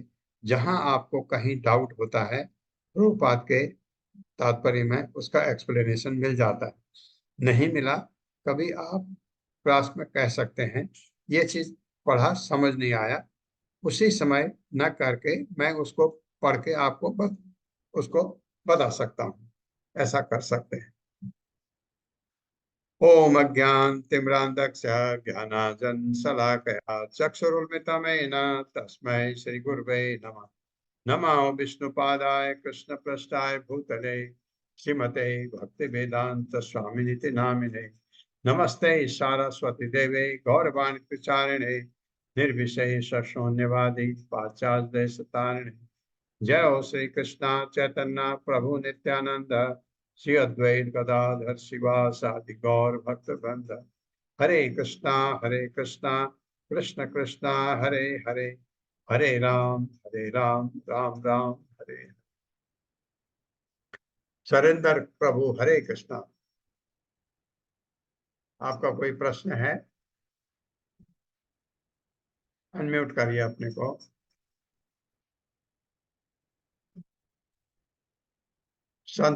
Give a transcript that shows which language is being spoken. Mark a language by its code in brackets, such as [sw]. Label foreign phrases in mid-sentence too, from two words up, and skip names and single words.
[hi] जहां आपको कहीं डाउट होता है प्रभुपाद के तात्पर्य में उसका एक्सप्लेनेशन मिल जाता है, नहीं मिला कभी आप क्लास में कह सकते हैं ये चीज पढ़ा समझ नहीं आया, उसी समय न करके मैं उसको पढ़ के आपको उसको बता सकता हूँ, ऐसा कर सकते हैं। [sa] ओम अज्ञानतिमिरान्धस्य ज्ञानाञ्जनशलाकया चक्षुरुन्मिलितं तस्मै श्रीगुरवे नमः। नमो विष्णुपादाय कृष्णपृष्ठाय भूतले श्रीमते भक्तिवेदांत स्वामिनिति नामिने। नमस्ते सारस्वती देवे गौरवाणी प्रचारिणे निर्विशेष शून्यवादी पाश्चात्य देशतारिणे। जय हो श्री कृष्ण चैतन्य प्रभु नित्यानंद श्री अद्वैत गदाधर शिवासादि गौर भक्त वृंद। हरे कृष्णा कृष्ण कृष्णा हरे हरे, हरे राम राम राम हरे। [hi] सरेंद्र प्रभु हरे कृष्णा। आपका कोई प्रश्न है? अनम्यूट करिए अपने को। संत